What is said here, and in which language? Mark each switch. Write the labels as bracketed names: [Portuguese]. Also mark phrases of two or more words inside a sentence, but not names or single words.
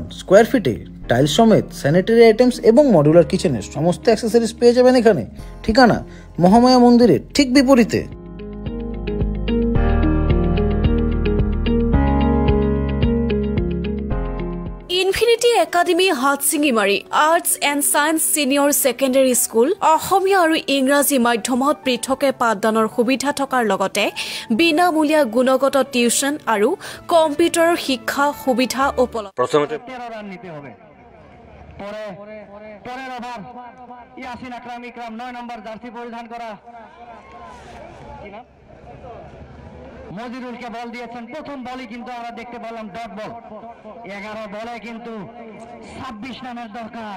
[English] square feet [Bangla] টাইলস সমেত [English] sanitary items [Bangla] এবং [English] modular kitchen [Bangla] সমস্ত অ্যাক্সেসরিজ পেয়ে যাবেন এখানে। ঠিকানা মহামায়া মন্দিরের ঠিক বিপরীতে। [Assamese] ইনফিনিটি একাডেমি হাটছিঙিমাৰী আৰ্টছ এণ্ড ছায়েন্স ছিনিয়ৰ ছেকেণ্ডেৰী স্কুল অসমীয়া আৰু ইংৰাজী মাধ্যমত পৃথকে পাঠদানৰ সুবিধা থকাৰ লগতে বিনামূলীয়া গুণগত টিউচন আৰু কম্পিউটাৰৰ শিক্ষা সুবিধা উপলব্ধ। [Bangla] প্রথমতে 13 রান নিতে হবে। পরের ওভার ইয়াসিন আকরাম 9 নম্বর জার্সি পরিধান করা মজিরুলকে বল দিয়েছেন। প্রথম বলই কিন্তু আমরা দেখতে পেলাম [English] dot ball. [Bangla] 11 বলে কিন্তু 26 রানের দরকার।